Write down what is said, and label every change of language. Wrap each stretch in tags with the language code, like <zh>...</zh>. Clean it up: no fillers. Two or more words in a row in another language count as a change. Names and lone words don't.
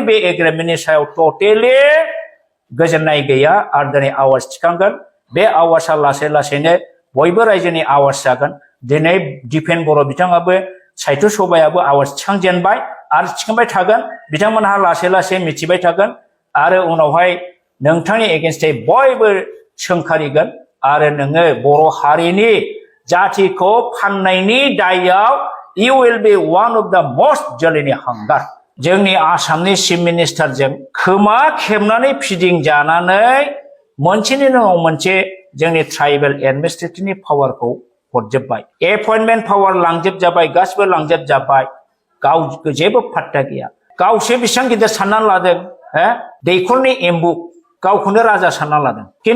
<brx>बे एग्रिमेन्टनि सायाव टटेलि गोजोननाय गैया आरो दिनै आवाज थिखांगोन बे आवाजआ लासै लासैनो बयबो रायजोनि आवाज जागोन दिनै दिपेन बर' बिथाङाबो साहित्य सभायाबो आवाज थिखांजेनबाय आरो थिखांबाय थागोन बिथांमोनहा लासै लासै मिथिबाय थागोन आरो उनावहाय नोंथांनि एगेन्स्टै बयबो सोंखारिगोन आरो नोङो बर' हारिनि जातिखौ फाननायनि दायाव</brx> <en>you will be one of the most</en> <brx>जोलैनि हांगार जोंनि आसामनि चिफ मिनिस्टारजों खोमा खेबनानै फिदिंजानानै मोनसेनि उनाव मोनसे जोंनि ट्राइबेल एडमिनिस्ट्रेटिभनि पावारखौ हरजोबबाय एपइन्टमेन्ट पावार लांजोबजाबाय गासिबो लांजोबजाबाय गाव जेबो फात्ता गैया गावसो बेसेबां गिदिर साननानै लादों दैखरनि एम्बु गावखौनो राजा सानना लादों खिन्थु</brx>